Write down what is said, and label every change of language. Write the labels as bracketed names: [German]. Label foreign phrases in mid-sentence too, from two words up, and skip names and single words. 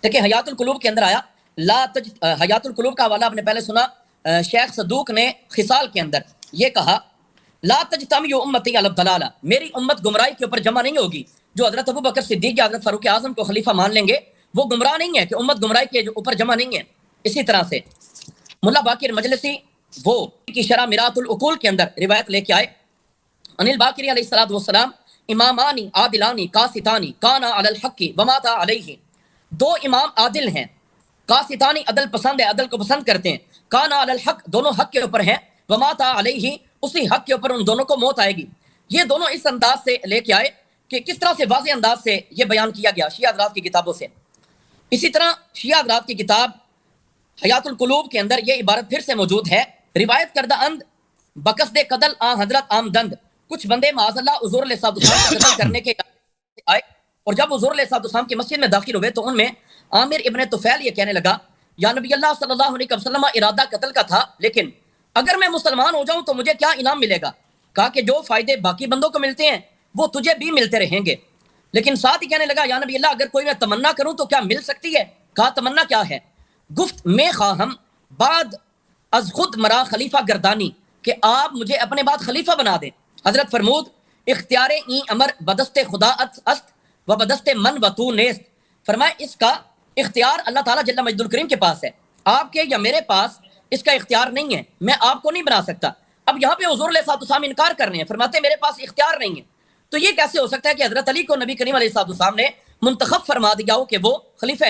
[Urdu] دیکھیں حیات القلوب کے اندر آیا حیات القلوب کا حوالہ آپ نے پہلے سنا، شیخ صدوق نے خصال کے اندر یہ کہا [Arabic] لا تجتمع امتی علی الضلالہ، [Urdu] میری امت گمراہی کے اوپر جمع نہیں ہوگی۔ جو حضرت ابو بکر صدیق یا حضرت فاروق اعظم کو خلیفہ مان لیں گے وہ گمراہ نہیں ہے کہ امت گمراہی کے اوپر جمع نہیں ہے۔ اسی طرح سے ملا باقر مجلسی وہ کی شرح مرات العقول کے اندر روایت لے کے آئے، [Arabic] ان الباقری علیہ الصلوۃ والسلام امامانی عادلانی قاسطانی کانا علی الحق وماتا علیہ، [Urdu] دو امام عادل ہیں، قاسطانی عدل پسند ہے، عدل کو پسند کرتے ہیں، [Arabic] کانا علی الحق [Urdu] دونوں حق کے اوپر ہیں، [Arabic] وماتا علیہ [Urdu] اسی حق کے اوپر ان دونوں کو موت آئے گی۔ یہ دونوں اس انداز سے لے کے آئے کہ کس طرح سے واضح انداز سے یہ بیان کیا گیا شیعہ حضرات کی کتابوں سے۔ اسی طرح شیعہ حضرات کی کتاب حیات القلوب کے اندر یہ عبارت پھر سے موجود ہے، [Persian] روایت کردہ اند بقصد قتل حضرت آمدند، [Urdu] کچھ بندے [Arabic] معاذ اللہ [Urdu] حضور [Arabic] علیہ السلام [Urdu] کو قتل کرنے کے آئے، اور جب حضور [Arabic] علیہ السلام [Urdu] کی مسجد میں داخل ہوئے تو ان میں عامر ابن طفیل یہ کہنے لگا [Arabic] یا نبی اللہ صلی اللہ علیہ وسلم [Urdu] ارادہ قتل کا تھا، لیکن اگر میں مسلمان ہو جاؤں تو مجھے کیا انعام ملے گا؟ کہا کہ جو فائدے باقی بندوں کو ملتے ہیں وہ تجھے بھی ملتے رہیں گے، لیکن ساتھ ہی کہنے لگا [Arabic] یا نبی اللہ [Urdu] اگر کوئی میں تمنا کروں تو کیا مل سکتی ہے؟ کہا تمنا کیا ہے؟ [Persian] گفت میں خواہم بعد از خود مرا خلیفہ گردانی، [Urdu] کہ آپ مجھے اپنے بعد خلیفہ بنا دیں۔ [Persian] حضرت فرمود اختیار این امر بدست خدا است و بدست من و تو نیست، [Urdu] فرمائے اس کا اختیار اللہ تعالیٰ [Arabic] جل مجد الکریم [Urdu] کے پاس ہے، آپ کے یا میرے پاس اس کا اختیار نہیں ہے، میں آپ کو نہیں بنا سکتا۔ اب یہاں پہ حضور [Arabic] علیہ السلام [Urdu] انکار کر رہے ہیں، فرماتے ہیں میرے پاس اختیار نہیں ہے، تو یہ کیسے ہو سکتا ہے کہ حضرت علی کو نبی کریم [Arabic] علیہ السلام [Urdu] نے منتخب فرما دیا ہو کہ وہ خلیفہ ہیں؟